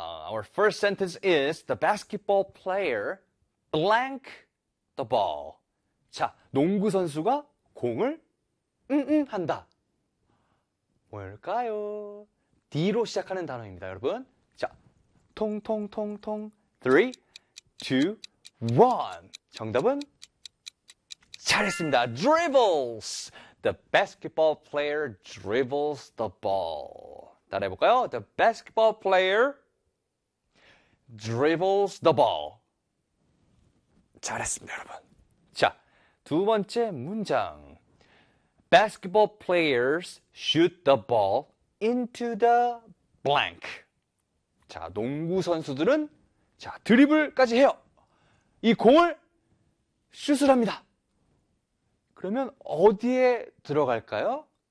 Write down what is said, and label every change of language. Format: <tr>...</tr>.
<en>Our first sentence is the basketball player blank the ball.</en> <ko>자, 농구 선수가 공을 응응 한다. 뭘까요? D로 시작하는 단어입니다, 여러분. 자, 통통통통. 3, 2, 1. 정답은? 잘했습니다.</ko> <en>Dribbles. The basketball player dribbles the ball.</en> <ko>따라해볼까요?</ko> <en>The basketball player dribbles the ball.</en> <ko>잘했습니다, 여러분. 자, 두 번째 문장.</ko> <en>Basketball players shoot the ball into the blank.</en> <ko>자, 농구 선수들은 자, 드리블까지 해요. 이 공을 슛을 합니다. 그러면 어디에 들어갈까요?</ko>